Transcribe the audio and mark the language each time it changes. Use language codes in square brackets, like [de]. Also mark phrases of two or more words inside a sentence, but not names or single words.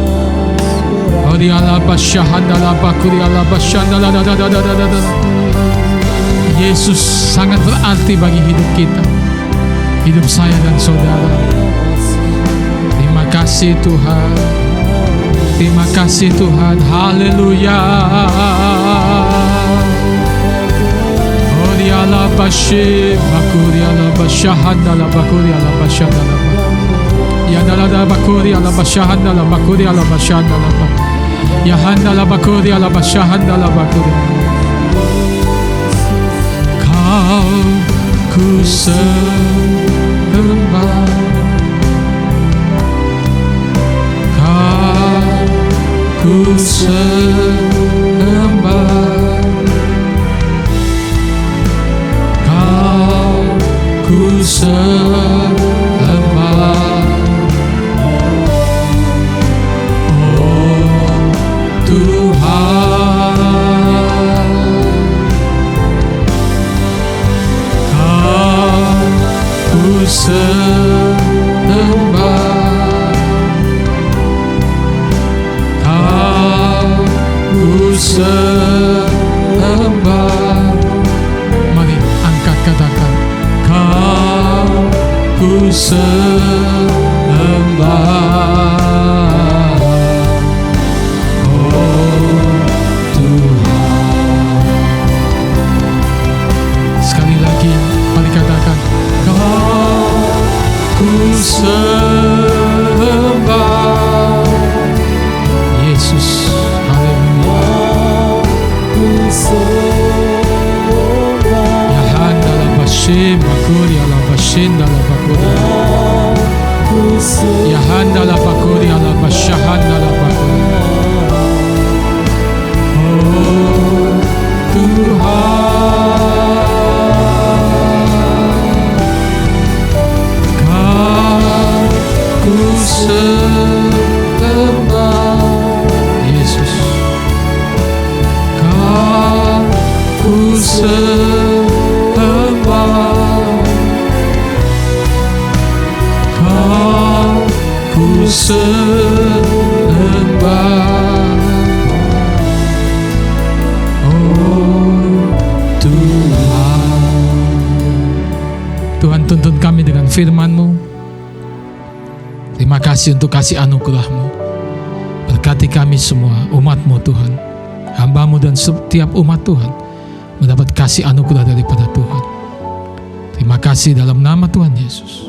[id] Yesus sangat berarti bagi hidup kita, hidup saya dan saudara. Terima kasih Tuhan. Terima kasih Tuhan. Haleluya. Oriala bashe bakuriala bashahandala bakuriala bashandala. Yandala bakuriala bashahandala bakuriala bashandala. Yahandala bakuriala bashahandala bakuri. Kau ku sembah. Kau ku sembah, Kau ku sembah. Oh Tuhan, Kau ku sembah, ku sembah. Mari angkat katakan, Kau ku sembah. Oh Tuhan. Sekali lagi, mari katakan, Kau ku sembah. Yesus. Yahanda la bashe makuri ala bashinda la bakuri. Yahanda la bakuri ala bashahanda la bakuri. Oh Tuhan, Kau ku sembah. Yesus, ku sembah, Kau ku sembah. Oh Tuhan. Tuhan, tuntun kami dengan firman-Mu. Terima kasih untuk kasih anugerah-Mu. Berkati kami semua, umat-Mu Tuhan, hamba-Mu dan setiap umat Tuhan mendapat kasih anugerah daripada Tuhan. Terima kasih dalam nama Tuhan Yesus.